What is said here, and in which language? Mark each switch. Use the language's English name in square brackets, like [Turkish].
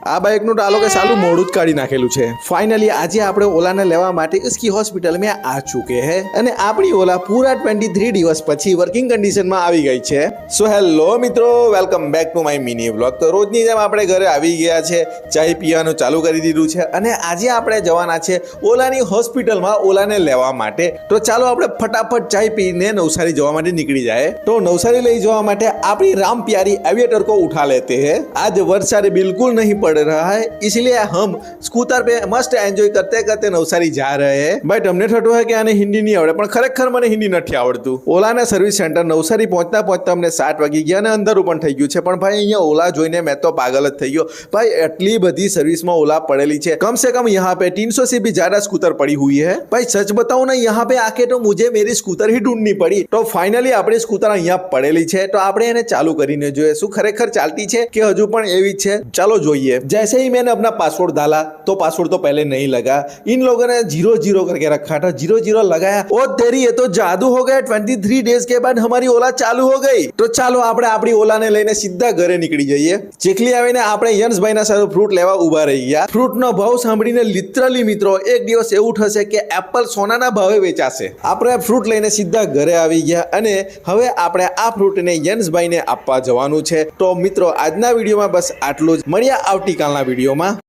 [Gujarati] આ બાઇકનું તો આ લોકો સાલું મોડું જ કાઢી નાખેલું છે। ફાઇનલી આજે આપણે ઓલાને લેવા માટે [Hindi] इसकी [Gujarati] હોસ્પિટલ [Hindi] में आ चुके हैं [Gujarati] અને આપણી ઓલા પૂરા 23 દિવસ પછી વર્કિંગ કન્ડિશનમાં આવી ગઈ છે। સો હેલો મિત્રો, welcome back to my mini vlog. તો રોજની જેમ આપણે ઘરે આવી ગયા છે, ચાય પીવાનું ચાલુ કરી દીધું છે અને આજે આપણે જવાના છે ઓલાની હોસ્પિટલમાં ઓલાને લેવા માટે। તો ચાલો આપણે [Hindi] फटाफट चाय पीने [Gujarati] नवसारी जवा माटे [Hindi] निकली जाए। तो नवसारी ले [Gujarati] जवा माटे [Hindi] अपनी राम प्यारी एविएटर को उठा लेते हैं। आज वर्षा बिल्कुल नहीं पड़ रहा है, इसलिए हम स्कूटर पे मस्त एंजॉय करते करते नवसारी जा रहे हैं। [Gujarati] भाई તમને થતું [Hindi] है कि [Gujarati] આને હિન્દી નહીં આવડે, પણ ખરેખર મને હિન્દી નથી આવડતું। ઓલાના સર્વિસ સેન્ટર નવસારી પહોંચતા પહોંચતા અમને 7 વાગી ગયા અને અંધારું પણ થઈ ગયું છે। પણ ભાઈ અહીંયા ઓલા જોઈને મેં તો પાગલ જ થઈ ગયો। ભાઈ એટલી બધી સર્વિસમાં ઓલા [Hindi] पड़ेली है, कम से कम यहाँ पे 300 से भी ज्यादा स्कूटर पड़ी हुई है। भाई सच बताऊं ना, यहाँ पे आके तो मुझे मेरी स्कूटर ही ढूंढनी पड़ी। तो फाइनली अपनी स्कूटर [Gujarati] અહીંયા પડેલી છે, તો આપણે એને ચાલુ કરીને જોઈએ શું ખરેખર ચાલતી છે કે હજુ પણ એવી જ છે। ચાલો જોઈએ। [Hindi] जैसे ही मैंने अपना पासवर्ड डाला तो पासवर्ड तो पहले नहीं लगा, इन लोगों ने 0 करके रखा था। 0 लगाया, ओ तेरी ये तो जादू हो गया। 23 डेज के बाद हमारी ओला चालू हो गई। [Gujarati] तो ચાલો આપણે આપણી ઓલાને લઈને સીધા ઘરે નીકળી જઈએ। ચીખલી આવીને આપણે યંશભાઈના સાથે ફ્રૂટ લેવા ઊભા રહી ગયા। ફ્રૂટનો ભાવ સાંભળીને લિટરલી મિત્રો એક દિવસ એવું થશે કે એપલ સોનાના ભાવે વેચાશે। આપણે ફ્રૂટ લઈને સીધા ઘરે આવી ગયા અને હવે આપણે આ ફ્રૂટને યંશભાઈને આપવા જવાનું છે। તો મિત્રો આજના વિડીયોમાં બસ આટલું જ, મળ્યા આવતીકાલના વિડીયોમાં।